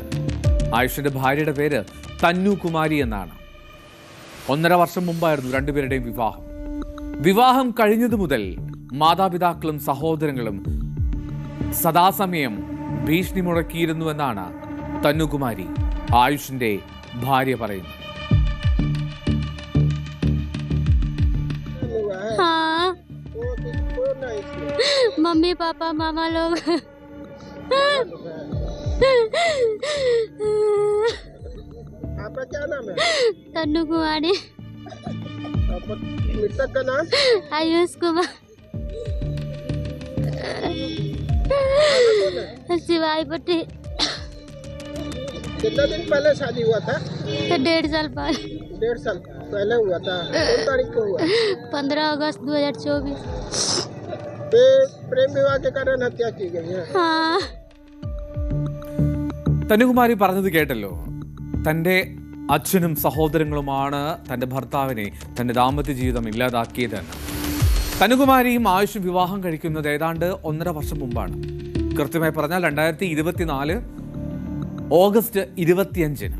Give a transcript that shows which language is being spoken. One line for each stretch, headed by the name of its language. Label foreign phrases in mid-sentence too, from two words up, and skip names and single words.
Malayalam: ആയുഷിന്റെ ഭാര്യയുടെ പേര് തന്നു കുമാരി എന്നാണ്. 1.5 വർഷം മുമ്പായിരുന്നു രണ്ടുപേരുടെയും വിവാഹം. വിവാഹം കഴിഞ്ഞതു മുതൽ മാതാപിതാക്കളും സഹോദരങ്ങളും സദാസമയം ഭീഷണി മുഴക്കിയിരുന്നുവെന്നാണ് തന്നുകുമാരി, ആയുഷിന്റെ ഭാര്യ, പറയുന്നത്.
Hindi: मम्मी पापा मामा लोग आपका क्या नाम है? तन्नू कुमारी। मृतक का नाम? आयुष कुमार। शिवाई पट्टी। कितना दिन पहले शादी हुआ था? 1.5 साल पहले। 1.5 साल पहले हुआ था। कौन तारीख को हुआ? 15 अगस्त 2024। प्रेम विवाह के कारण हत्या की गई है। हाँ।
Malayalam: തന്നുകുമാരി പറഞ്ഞത് കേട്ടല്ലോ. തൻ്റെ അച്ഛനും സഹോദരങ്ങളുമാണ് തൻ്റെ ഭർത്താവിനെ, തൻ്റെ ദാമ്പത്യ ജീവിതം ഇല്ലാതാക്കിയതെന്ന്. തന്നുകുമാരിയും ആയുഷും വിവാഹം കഴിക്കുന്നത് ഏതാണ്ട് 1.5 വർഷം മുമ്പാണ്. കൃത്യമായി പറഞ്ഞാൽ 2024 ഓഗസ്റ്റ് 25-ന്.